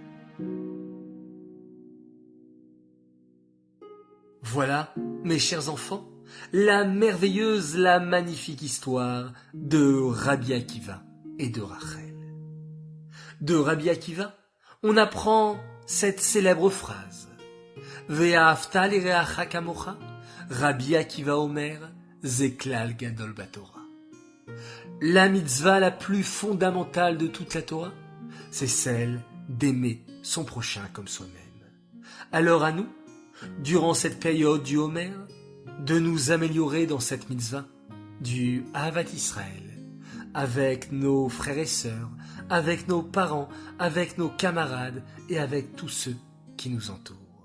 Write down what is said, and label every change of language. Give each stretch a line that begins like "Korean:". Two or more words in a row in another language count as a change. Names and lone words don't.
French: Voilà, mes chers enfants, la merveilleuse, la magnifique histoire de Rabbi Akiva et de Rachel. De Rabbi Akiva, on apprend cette célèbre phrase
Hebrew: ואהבת לרעך כמוך, רבי עקיבא אומר, זה כלל גדול בתורה.
French: La mitzvah la plus fondamentale de toute la Torah, c'est celle d'aimer son prochain comme soi-même. Alors à nous, durant cette période du Homer, de nous améliorer dans cette mitzvah du
Hebrew: אהבת ישראל,
French: avec nos frères et sœurs, avec nos parents, avec nos camarades et avec tous ceux qui nous entourent.